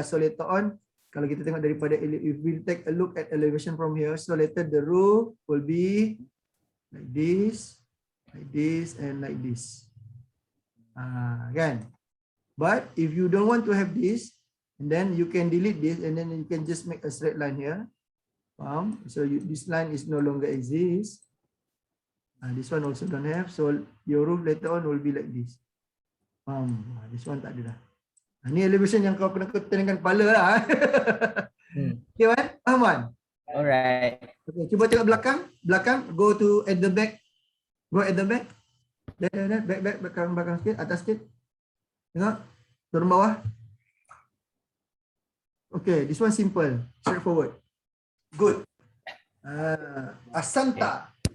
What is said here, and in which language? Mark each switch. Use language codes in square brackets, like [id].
[en] So later on, [ms] kalau kita tengok daripada, [en] if we take a look at elevation from here, so later the roof will be like this, and like this. Kan? But if you don't want to have this, and then you can delete this, and then you can just make a straight line here. So this line is no longer exist. This one also don't have. So your roof later on will be like this. This one [ms] tak ada dah. Ni elevation yang kau kena tenangkan kepala lah. Okay, Wan? Faham, Wan? [en] Alright. [ms] Okay, cuba tengok belakang. [en] Belakang, go to at the back. Go at the back. Back, [ms] belakang sikit, atas sikit. Tengok, turun bawah. [en] Okay, this one simple, straightforward. Good. Asanta.